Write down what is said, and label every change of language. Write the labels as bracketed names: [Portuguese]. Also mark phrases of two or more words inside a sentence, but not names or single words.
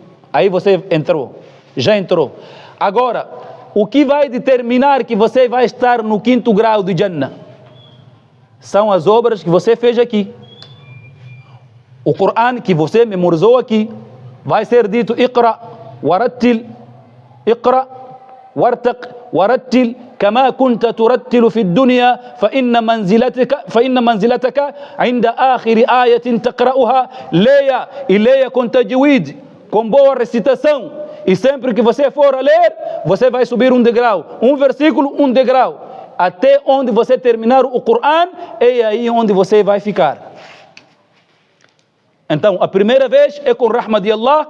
[Portuguese] Aí você entrou. Já entrou. Agora, o que vai determinar que você vai estar no 5º grau do Jannah? São as obras que você fez aqui. O Coran que você memorizou aqui. Vai ser dito: [Arabic] اقرأ ورتل اقرأ وارتق ورتل, كما كنت ترتل في الدنيا فإن منزلتك عند آخر آية تقرأها. [Portuguese] Leia e leia com tajwid, com boa recitação. E sempre que você for a ler, você vai subir um degrau, um versículo, um degrau, até onde você terminar o Coran, é aí onde você vai ficar. Então, a primeira vez é com rahma de Allah.